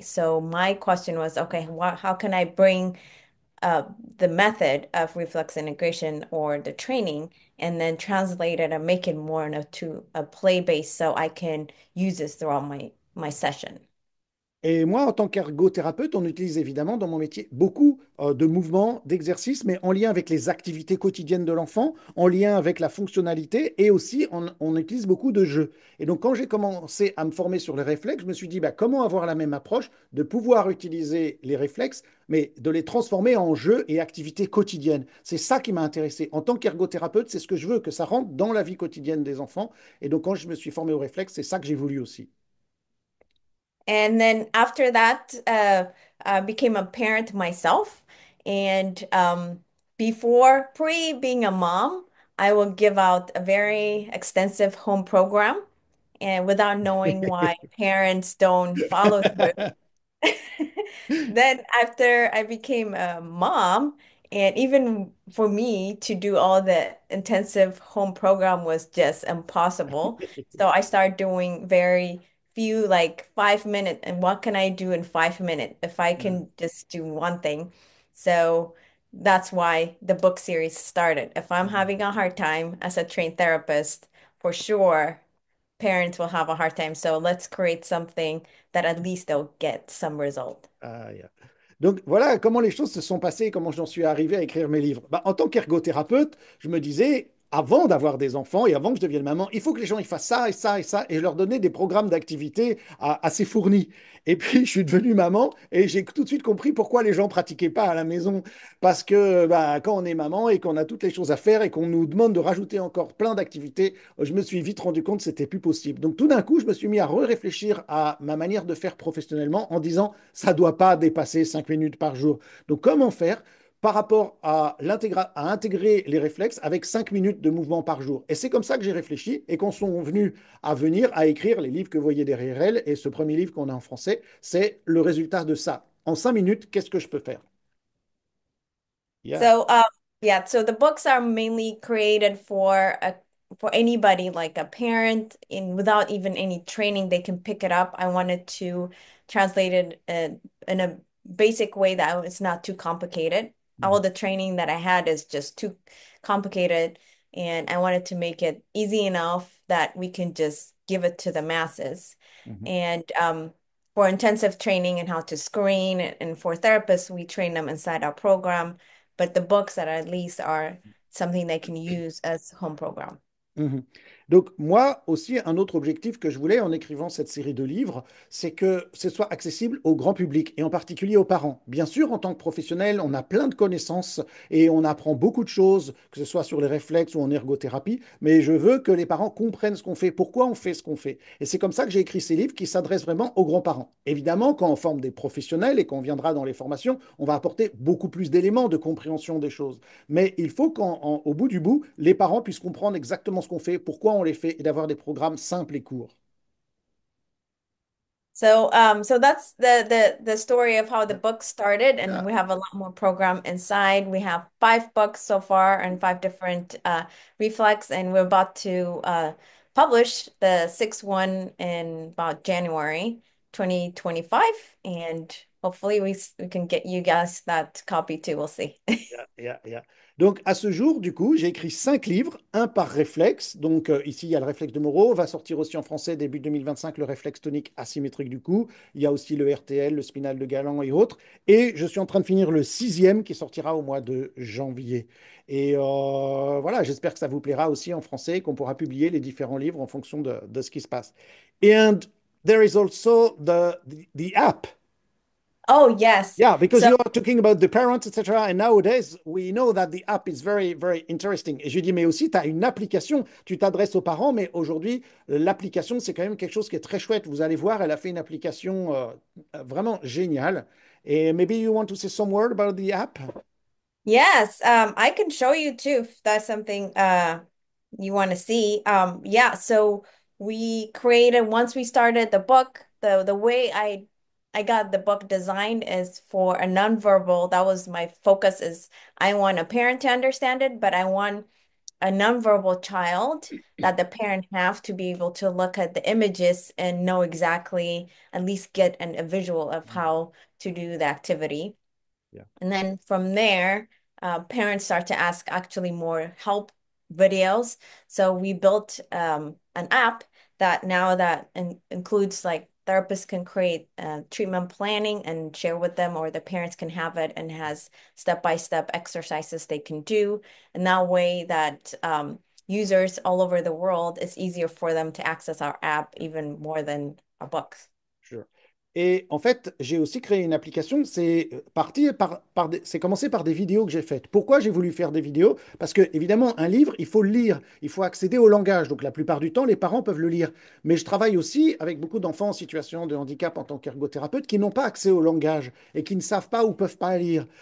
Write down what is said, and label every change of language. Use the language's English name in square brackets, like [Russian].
[English] So my question was, okay, how can I bring uh, the method of reflex integration or the training and then translate it and make it more into a play base so I can use this throughout my session. [French] Et moi, en tant qu'ergothérapeute, on utilise évidemment dans mon métier beaucoup de mouvements, d'exercices, mais en lien avec les activités quotidiennes de l'enfant, en lien avec la fonctionnalité, et aussi on utilise beaucoup de jeux. Et donc, quand j'ai commencé à me former sur les réflexes, je me suis dit, bah, comment avoir la même approche de pouvoir utiliser les réflexes, mais de les transformer en jeux et activités quotidiennes. C'est ça qui m'a intéressé. En tant qu'ergothérapeute, c'est ce que je veux, que ça rentre dans la vie quotidienne des enfants. Et donc, quand je me suis formé aux réflexes, c'est ça que j'ai voulu aussi. [English] And then after that, I became a parent myself. And pre being a mom, I will give out a very extensive home program and without knowing why parents don't follow through. Then after I became a mom, and even for me to do all the intensive home program was just impossible. So I started doing very few, like 5 minutes, and what can I do in 5 minutes if I can just do one thing? So that's why the book series started. If I'm having a hard time as a trained therapist, for sure, parents will have a hard time. So let's create something that at least they'll get some result. Ah, yeah. [French] Donc voilà comment les choses se sont passées et comment j'en suis arrivé à écrire mes livres. Bah, en tant qu'ergothérapeute, je me disais, avant d'avoir des enfants et avant que je devienne maman, il faut que les gens ils fassent ça et ça et ça. Et je leur donnais des programmes d'activité assez fournis. Et puis, je suis devenu maman et j'ai tout de suite compris pourquoi les gens pratiquaient pas à la maison. Parce que bah, quand on est maman et qu'on a toutes les choses à faire et qu'on nous demande de rajouter encore plein d'activités, je me suis vite rendu compte que c'était plus possible. Donc, tout d'un coup, je me suis mis à réfléchir à ma manière de faire professionnellement en disant, ça ne doit pas dépasser 5 minutes par jour. Donc, comment faire par rapport à intégrer les réflexes avec 5 minutes de mouvement par jour. Et c'est comme ça que j'ai réfléchi et qu'on sont venus à venir à écrire les livres que vous voyez derrière elle. Et ce premier livre qu'on a en français, c'est le résultat de ça. En 5 minutes, qu'est-ce que je peux faire? Yeah. [English] So, yeah, so the books are mainly created for anybody, like a parent, in without even any training, they can pick it up. I wanted to translate it in a basic way that it's not too complicated. All Mhm, the training that I had is just too complicated, and I wanted to make it easy enough that we can just give it to the masses. mhm, And for intensive training and how to screen, and for therapists, we train them inside our program, but the books that at least are something they can use as home program. mhm. [French] Donc moi aussi, un autre objectif que je voulais en écrivant cette série de livres, c'est que ce soit accessible au grand public et en particulier aux parents. Bien sûr, en tant que professionnel, on a plein de connaissances et on apprend beaucoup de choses, que ce soit sur les réflexes ou en ergothérapie, mais je veux que les parents comprennent ce qu'on fait, pourquoi on fait ce qu'on fait. Et c'est comme ça que j'ai écrit ces livres qui s'adressent vraiment aux grands-parents. Évidemment, quand on forme des professionnels et qu'on viendra dans les formations, on va apporter beaucoup plus d'éléments de compréhension des choses. Mais il faut qu'au bout du bout, les parents puissent comprendre exactement ce qu'on fait, pourquoi on les fait, et d'avoir des programmes simples et courts. [English] So that's the story of how the book started, and Yeah. we have a lot more program inside. We have 5 books so far and 5 different reflex, and we're about to publish the sixth one in about January 2025, and hopefully we can get you guys that copy too. We'll see. Yeah, yeah, yeah. [French] Donc, à ce jour, du coup, j'ai écrit 5 livres, un par réflexe. Donc, ici, il y a le réflexe de Moro. Va sortir aussi en français début 2025 le réflexe tonique asymétrique du cou. Il y a aussi le RTL, le spinal de Galant et autres. Et je suis en train de finir le 6e qui sortira au mois de janvier. Et voilà, j'espère que ça vous plaira aussi en français, qu'on pourra publier les différents livres en fonction de ce qui se passe. [English] And there is also the app. Oh, yes. Yeah, because So you are talking about the parents, etc. And nowadays, we know that the app is very, very interesting. [French] Et je dis, mais aussi, tu as une application. Tu t'adresses aux parents, mais aujourd'hui, l'application, c'est quand même quelque chose qui est très chouette. Vous allez voir, elle a fait une application vraiment géniale. [English] Et maybe you want to say some word about the app? yes, I can show you too if that's something you want to see. Yeah, so we created once we started the book, the way I got the book designed is for a nonverbal. That was my focus is I want a parent to understand it, but I want a nonverbal child that the parent have to be able to look at the images and know exactly, at least get a visual of how to do the activity. Yeah. And then from there, parents start to ask actually more help videos. So we built an app that now that includes like therapists can create treatment planning and share with them, or the parents can have it and has step-by-step exercises they can do. And that way that users all over the world, it's easier for them to access our app even more than our books. Sure. [French] Et en fait, j'ai aussi créé une application. C'est c'est commencé par des vidéos que j'ai faites. Pourquoi j'ai voulu faire des vidéos? Parce que, évidemment, un livre, il faut le lire. Il faut accéder au langage. Donc, la plupart du temps, les parents peuvent le lire. Mais je travaille aussi avec beaucoup d'enfants en situation de handicap en tant qu'ergothérapeute qui n'ont pas accès au langage et qui ne savent pas ou peuvent pas lire.